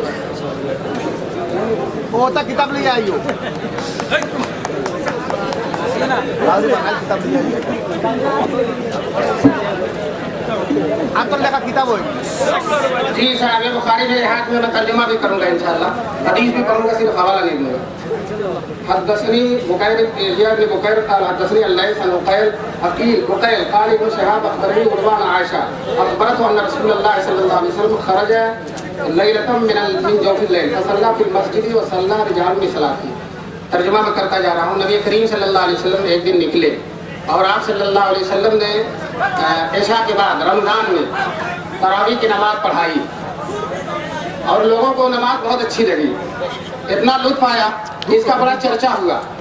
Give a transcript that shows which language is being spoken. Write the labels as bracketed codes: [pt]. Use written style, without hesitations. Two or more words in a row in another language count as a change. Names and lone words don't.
[ur] ہوتا کتاب لے آئیو [bn] আপনার লেখা কিতাব ওই [ur] جی صاحب بخاری میرے ہاتھ میں، میں ترجمہ بھی کروں گا انشاءاللہ، حدیث بھی پڑھوں گا، صرف حوالہ نہیں دوں گا. [ar] حدثني بكير بن بكير قال حدثني الليث عن بكير بكير قال ابن شهاب اخبرني عروه عائشه اخبرته ان رسول الله صلى الله عليه وسلم خرج ليله من جوف الليل فصلى في المسجد وصلى رجال بصلاته. [ur] ترجمہ میں کرتا جا رہا ہوں. نبی کریم [ar] صلی اللہ علیہ وسلم [ur] ایک دن نکلے اور آپ [ar] صلی اللہ علیہ وسلم [ur] نے عشاء کے بعد رمضان میں تراویح کی نماز پڑھائی اور لوگوں کو نماز بہت اچھی لگی. اتنا لطف آیا کہ اس کا بڑا چرچا ہوا.